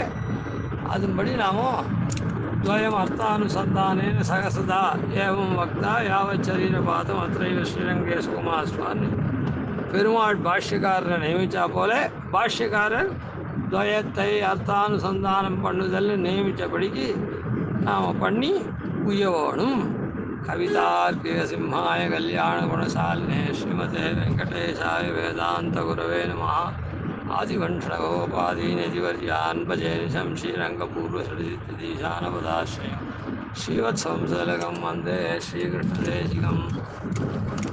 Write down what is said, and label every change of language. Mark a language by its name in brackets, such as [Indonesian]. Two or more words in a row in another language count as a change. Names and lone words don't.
[Tamil] அதன்படி நாமும் [Sanskrit] द्वयम् अर्थानुसन्धानेन सहसदा एवं वक्ता यावत् शरीरपातम् अत्रैव श्रीरङ्गे [Tamil] சுகுமாஸ்வான்னு பெருமாள் பாஷ்யக்காரரை நியமித்தா போல பாஷ்யக்காரர் துவயத்தை அர்த்தானுசந்தானம் பண்ணுதல்னு நியமித்தபடிக்கு நாம் பண்ணி உயவணும். [Sanskrit] कवितार्किक सिंहाय कल्याण गुणशालिने श्रीमते वेङ्कटेशाय वेदान्त गुरवे नमः. आदिवन्शकोपादीनदिवर्यान् भजेनिशम् श्रीरङ्गपूर्वसरितीशानपदाश्रयम् श्रीवत्सम्सलकम् वन्दे श्रीकृष्णदेशिकम्.